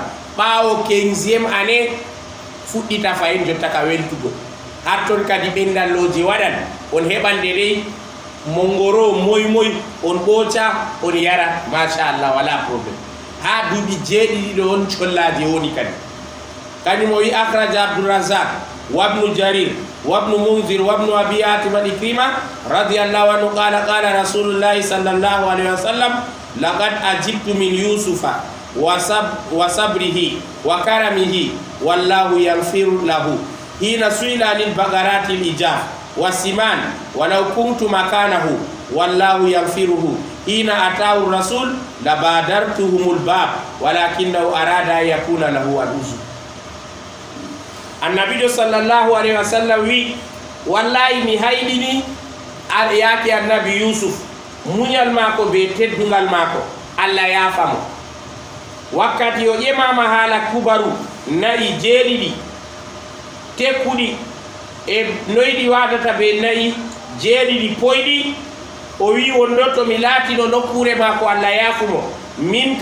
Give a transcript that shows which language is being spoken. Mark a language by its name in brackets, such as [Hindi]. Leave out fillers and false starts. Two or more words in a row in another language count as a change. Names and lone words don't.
[Fula] ɓaawo 15e année fuɗɗita fayin jotta ka weltugo har ton kadi ɓendalloje waɗan on heɓan dedei mongoro moy on ɓooca on yara machallah wala probléme ha duuɓi jeeɗiɗi ɗo on collaje woni kadi kañum o wi akhraja abdourazak wabnu jarir wabnu munzir wabnu abi hatim al ikrima [Arabic] رضي الله عنه قال قال رسول الله صلى الله عليه وسلم لقد عجبت من يوسف وصبره وكرمه والله يغفر له حين سئل للبقرات العجاف والسمان ولو كنت مكانه والله يغفر له حين أتاه الرسول لبادرتهم الباب ولكنه أراد أن يكون له العذر [Fula] annabijo [Arabic] صلى الله عليه وسلم [Fula] wi wallahi mi haydini yaake annabi yusuf muñal mako be teddungal mako Allah yaafamo wakkati o ƴemama haala kubaru nayi jeeɗiɗi tekkuɗi e noyɗi wadata ɓe nayi jeeɗiɗi poyɗi o wi wonɗo to mi laatino nokkure ma ko Allah yaafumo min